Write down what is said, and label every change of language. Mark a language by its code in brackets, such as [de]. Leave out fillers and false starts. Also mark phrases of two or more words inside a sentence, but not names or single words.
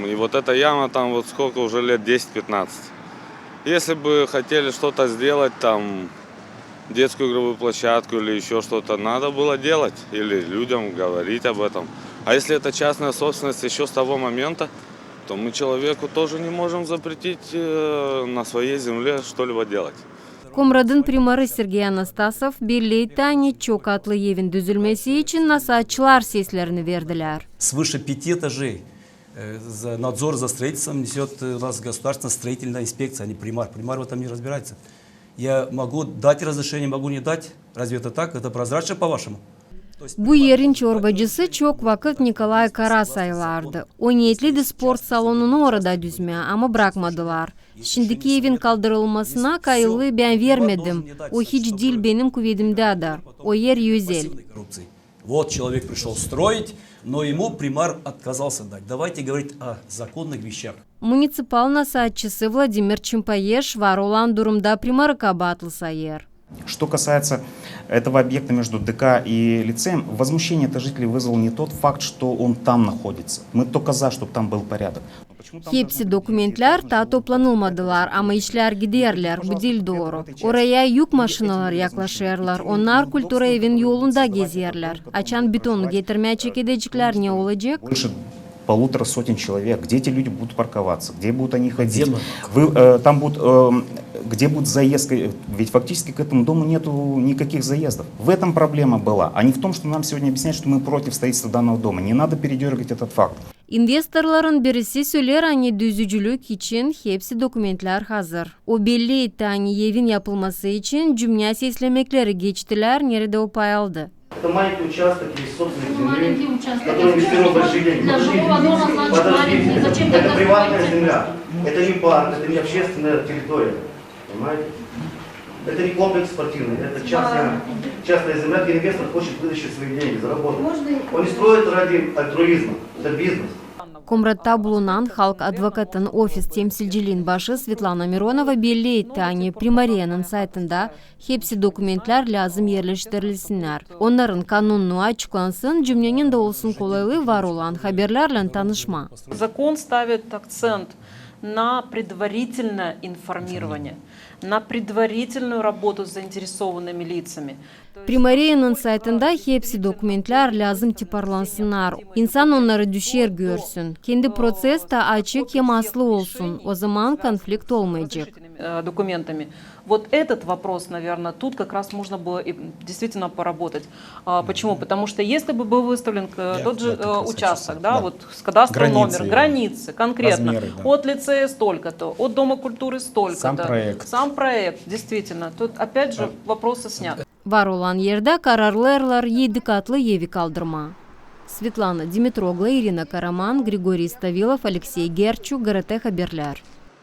[ru] И вот эта яма там вот сколько, уже лет 10-15. Если бы хотели что-то сделать, там, детскую игровую площадку или еще что-то, надо было делать или людям говорить об этом. А если это частная собственность еще с того момента, то мы человеку тоже не можем запретить на своей земле что-либо делать. [gag] Komradın primarı Sergey Anastasov belli çok katlı evin düzülmesi için nasatçılar seslerini verdiler. [ru] Свыше 5 этажей. Надзор за строительством несет у нас государственная строительная инспекция, а не примар. Примар в этом не разбирается. Я могу дать разрешение, могу не дать. Разве это так? Это прозрачно по-вашему? [gag] Bu yerin çorbacısı çok vakit Nikolay Kara sayılardı. O niyetliydi spor salonunu orada düzmeye ama bırakmadılar. Şimdiki evin kaldırılmasına kayılı ben vermedim. O hiç değil benim kuvvetimde adar. O yer özel. [ru] Вот человек пришел строить, но ему примар отказался дать. Давайте говорить о законных вещах. [gag] Municipal nasatçısı Vladimir Чимпаеш var olan durumda primarı kabatlı sayır. [ru] Что касается этого объекта между ДК и лицеем, возмущение это жителей вызвал не тот факт, что он там находится. Мы только за, чтобы там был порядок. [gag] Hepsi dokumentler ta toplanılmadılar ama işler giderler, bu değil doğru. Oraya yük maşinalar yaklaşırlar, onlar kültür evin yolunda gezerler. Açan betonu getirmeye çekecekler ne olacak? [ru] Больше 1,5 сотен человек. Где эти люди будут парковаться? Где будут они ходить? Там будут, где будет заезд? Ведь фактически к этому дому нету никаких заездов. В этом проблема была, а не в том, что нам сегодня объясняют, что мы против строительства данного дома. Не надо передергивать этот факт. [gag] İnvestorların birisi söyler hani düzücülük için hepsi dokumentler hazır. O belli etti hani evin yapılması için cümle seslemekleri geçtiler, nerede o pay aldı. [ru] Это маленький участок или собственный земли, Маленький участок. который инвестировал большие деньги. Для жилого дома, значит, маленький. Зачем Это тогда приватная строить? земля, это не парк, это не общественная территория, понимаете? Это не комплекс спортивный, это частная земля, где инвестор хочет вытащить свои деньги, заработать. Он не строит ради альтруизма, это бизнес. [gag] Komrat'ta bulunan halk advokatın ofis temsilciliğin başı Svetlana Mironova belli etti hani Primaria'nın saytında hepsi dokumentler lazım yerleştirilsinler. Onların kanunu açıklansın, cümlenin de olsun kolaylığı var olan haberlerle tanışma. [ru] Закон ставит акцент на предварительное информирование, на предварительную работу с заинтересованными лицами. [gag] Primaria'nın saytında hepsi dokumentler lazım tiparlansınlar. İnsan onları düşer görsün. Kendi proses de açık hem aslı olsun. O zaman konflikt olmayacak. [ru] Документами. Вот этот вопрос, наверное, тут как раз можно было действительно поработать. Почему? Потому что если бы был выставлен тот же участок, да, вот с кадастровым номером, границы конкретно, размеры, да. От лицея столько-то, от Дома культуры столько-то. Сам проект, действительно. Тут опять же вопросы сняты. [gag] Var olan yerde kararlı erler 7 katlı evi kaldırma. Svetlana Dimitrogla, Irina Karaman, Grigoriy Stavilov, Alexey Gerchuk, GRT Haberler.